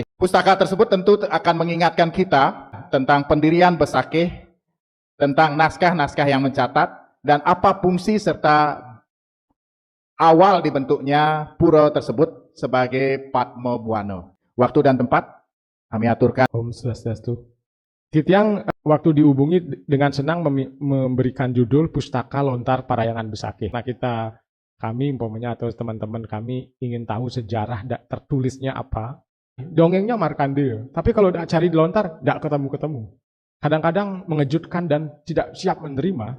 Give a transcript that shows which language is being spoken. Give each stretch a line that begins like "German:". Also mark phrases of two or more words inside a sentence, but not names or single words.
Indonesian: Pustaka tersebut tentu akan mengingatkan kita tentang pendirian Besakih, tentang naskah-naskah yang mencatat, dan apa fungsi serta awal dibentuknya pura tersebut sebagai Padmabuana. Waktu dan tempat kami aturkan. Om Swastiastu. Titiang waktu dihubungi dengan senang memberikan judul Pustaka Lontar Parayangan Besakih. Nah kami umpamanya atau teman-teman kami ingin tahu sejarah tertulisnya apa. Dongengnya Markandeya, tapi kalau tidak cari di lontar, tidak ketemu-ketemu. Kadang-kadang mengejutkan dan tidak siap menerima.